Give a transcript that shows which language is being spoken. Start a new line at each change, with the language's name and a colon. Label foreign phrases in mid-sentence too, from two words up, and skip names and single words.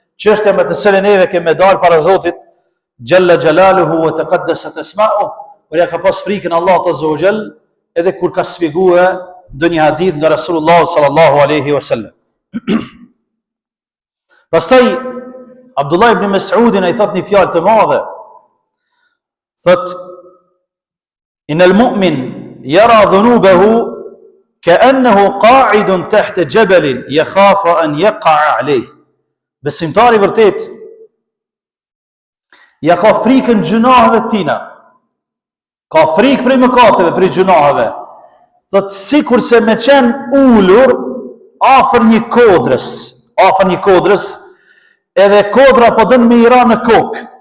Albanian: Çështja me të cilën neve kemi dalë para Zotit,
Arabic: جل جلاله وتقدست أسماؤه,
Albanian: por ja ka pas frikën Allahut
Arabic: عز وجل
Albanian: edhe kur ka sfiguar ndonjë hadith nga Rasulullah
Arabic: صلى الله عليه وسلم.
Albanian: Pastaj Abdullah ibn Mas'udin ai thot një fjalë të madhe. Thot
Arabic: إن المؤمن يرى ذنوبه كأنه قاعد تحت جبل يخاف أن يقع عليه.
Albanian: Besimtari vërtet ja ka frikën gjunaheve të tina. Ka frikë prej mëkateve, prej gjunaheve. Thot sikur se me qenë ulur afër një kodrës, edhe kodra po dën me i ra në kokë.